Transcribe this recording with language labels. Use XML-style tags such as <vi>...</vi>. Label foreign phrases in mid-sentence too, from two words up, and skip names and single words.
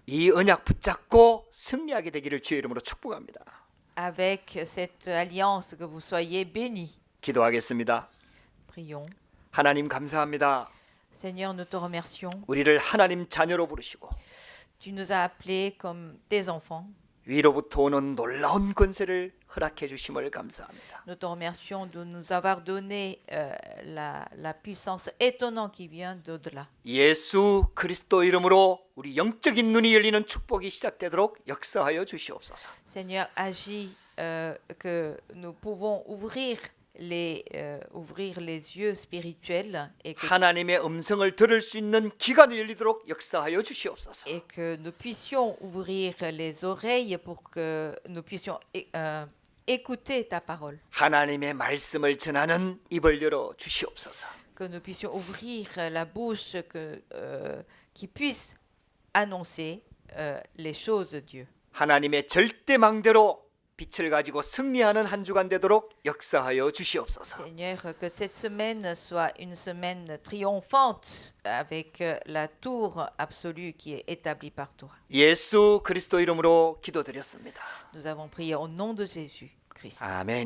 <ko>이 언약 붙잡고 승리하게 되기를 주의 이름으로 축복합니다.</ko> <fr>Avec cette alliance, que vous soyez bénis.</fr> <ko>기도하겠습니다.</ko> <fr>Prions.</fr> <ko>하나님 감사합니다.</ko> <fr>Seigneur, nous te remercions.</fr> <ko>우리를 하나님 자녀로 부르시고</ko> <fr>Tu nous as appelés comme tes enfants.</fr> <ko>위로부터 오는 놀라운 권세를 허락해 주심을 감사합니다.</ko> <fr>Nous te remercions de nous avoir donné la puissance étonnante qui vient d'au-delà.</fr> <ko>예수 그리스도 이름으로 우리 영적인 눈이 열리는 축복이 시작되도록 역사하여 주시옵소서.</ko> <fr>Seigneur, agis que nous pouvons ouvrir les yeux spirituels et</fr> <ko>하나님의 음성을 들을 수 있는 귀가 열리도록 역사하여 주시옵소서.</ko> <fr>que nous puissions ouvrir les oreilles pour que nous puissions écouter ta parole.</fr> <ko>하나님의 말씀을 전하는 입을 열어 주시옵소서.</ko> <fr>Que nous puissions ouvrir la bouche qui puisse annoncer les choses de Dieu.</fr> <ko>하나님의 절대망대로 빛을 가지고 승리하는 한 주간 되도록 역사하여 주시옵소서.</ko> <fr>Seigneur, que cette semaine soit une semaine triomphante avec la tour absolue qui est établie par toi.</fr> <ko>예수 그리스도 이름으로 기도드렸습니다.</ko> <fr>Nous avons prié au nom de Jésus-Christ.</fr> <ko>아멘.</ko>